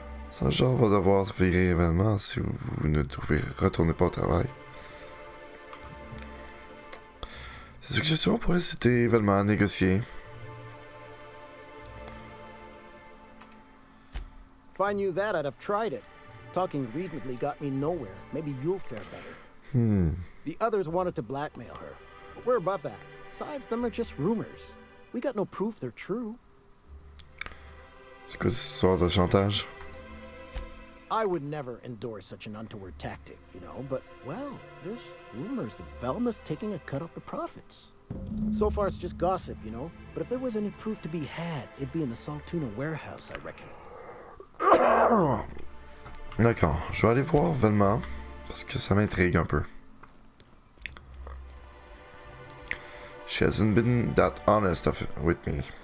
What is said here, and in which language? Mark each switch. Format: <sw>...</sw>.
<fr>Sanjar va devoir virer événement si vous ne retournez pas au travail. Ses suggestions pourraient inciter Velma à négocier.</fr> <en>If I knew that, I'd have tried it. Talking reasonably got me nowhere. Maybe you'll fare better. The others wanted to blackmail her. But we're above that. Besides, them are just rumors. We got no proof they're true.</en> <fr>C'est quoi cette histoire de chantage?</fr> <en>I would never endorse such an untoward tactic, you know, but, well, there's rumors that Velma's taking a cut off the profits. So far, it's just gossip, you know, but if there was any proof to be had, it'd be in the Saltuna warehouse, I reckon.</en> <fr>D'accord, je vais aller voir Velma, parce que ça m'intrigue un peu.</fr> <en>She hasn't been that honest with me.</en>